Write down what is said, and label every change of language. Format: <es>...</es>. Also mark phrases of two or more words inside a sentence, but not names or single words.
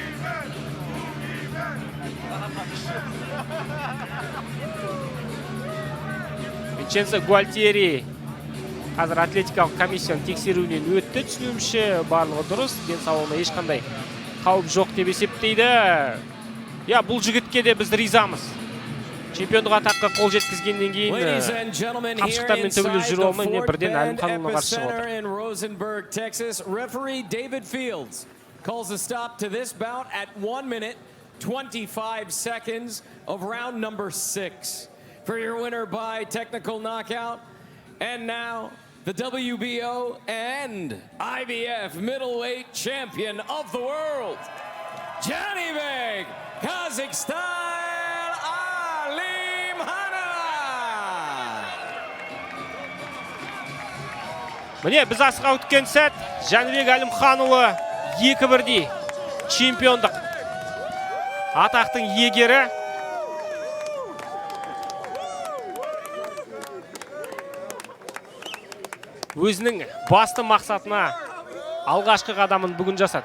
<kk>Винченцо Гуальтиери қазір атлетикалық комиссияның тексеруінен өтті. Түсінуімше барлығы дұрыс, денсаулығына ешқандай қауіп жоқ деп есептейді. Я, бұл жігітке де біз ризамыз. Чемпиондық атаққа қол жеткізгеннен кейін қапшықтармен төгіліп жүру алмай, не бірден Әлімханұлына қарсы шығып отыр.</kk> <en>In Rosenberg, Texas, referee David Fields calls a stop to this bout at 1 minute 25 seconds of round number 6. For your winner by technical knockout, and now the WBO and IBF middleweight champion of the world, Janibek Kazakhstan Alimhanov.</en> <kk>Міне, біз асыға өткен сәт, Жәнібек Әлімханұлы 2-1 чемпиондық атақтың иегері. Өзінің басты мақсатына алғашқы қадамын бүгін жасады.</kk>